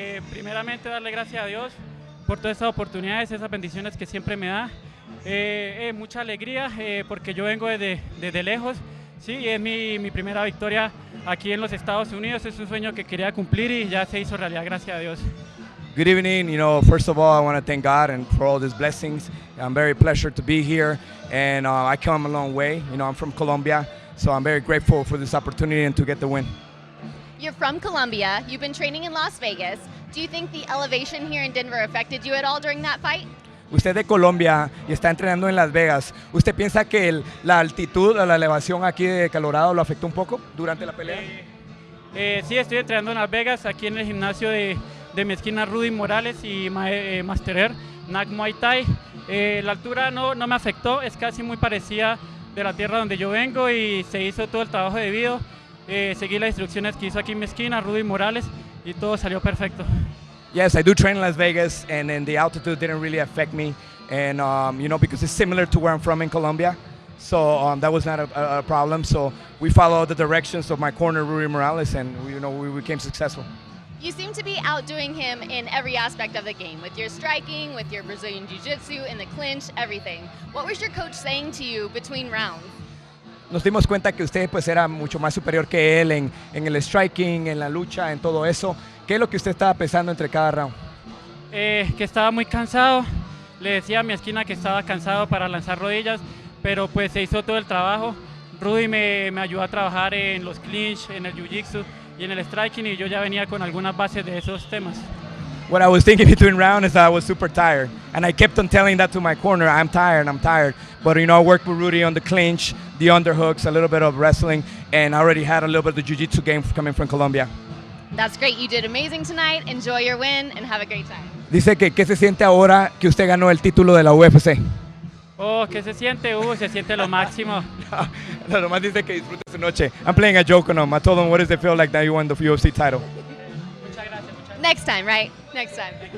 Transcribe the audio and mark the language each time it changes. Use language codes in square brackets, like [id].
[es] Primeramente darle gracias a Dios por todas estas oportunidades, esas bendiciones que siempre me da. Mucha alegría porque yo vengo desde lejos. Sí, es mi primera victoria aquí en los Estados Unidos. Es un sueño que quería cumplir y ya se hizo realidad, gracias a Dios. [en] Good evening. First of all, I want to thank God and for all these blessings. I'm very pleasure to be here, and I come a long way. I'm from Colombia, so I'm very grateful for this opportunity and to get the win. You're from Colombia. You've been training in Las Vegas. Do you think the elevation here in Denver affected you at all during that fight? [es] Usted es de Colombia y está entrenando en Las Vegas. ¿Usted piensa que la altitud o la elevación aquí de Colorado lo afectó un poco durante la pelea? Sí, estoy entrenando en Las Vegas, aquí en el gimnasio de mi esquina Rudy Morales y Master Air, Nak Muay Thai. La altura no me afectó, es casi muy parecida de la tierra donde yo vengo y se hizo todo el trabajo debido. Seguí las instrucciones que hizo aquí en mi esquina Rudy Morales y todo salió perfecto. [en] Yes, I do train in Las Vegas, and then the altitude didn't really affect me, and because it's similar to where I'm from in Colombia, so that was not a problem. So we followed the directions of my corner, Rudy Morales, and we became successful. You seem to be outdoing him in every aspect of the game, with your striking, with your Brazilian Jiu-Jitsu, in the clinch, everything. What was your coach saying to you between rounds? [es] Nos dimos cuenta que usted pues era mucho más superior que él en el striking, en la lucha, en todo eso. ¿Qué es lo que usted estaba pensando entre cada round? Que estaba muy cansado. Le decía a mi esquina que estaba cansado para lanzar rodillas, pero pues se hizo todo el trabajo. Rudy me ayudó a trabajar en los clinch, en el jiu-jitsu y en el striking, y yo ya venía con algunas bases de esos temas. [en] What I was thinking between rounds is that I was super tired, and I kept on telling that to my corner, I'm tired. But I worked with Rudy on the clinch, the underhooks, a little bit of wrestling, and I already had a little bit of the jiu-jitsu game coming from Colombia. That's great. You did amazing tonight. Enjoy your win and have a great time. [es] Dice que ¿qué se siente ahora que usted ganó el título de la UFC? Oh, ¿qué se siente? Se siente lo máximo. No, nomás dice que disfrute su noche. [en] I'm playing a joke on him. I told him, what does it feel like that you won the UFC title? [es] Muchas gracias. [en] Next time, right? Next time.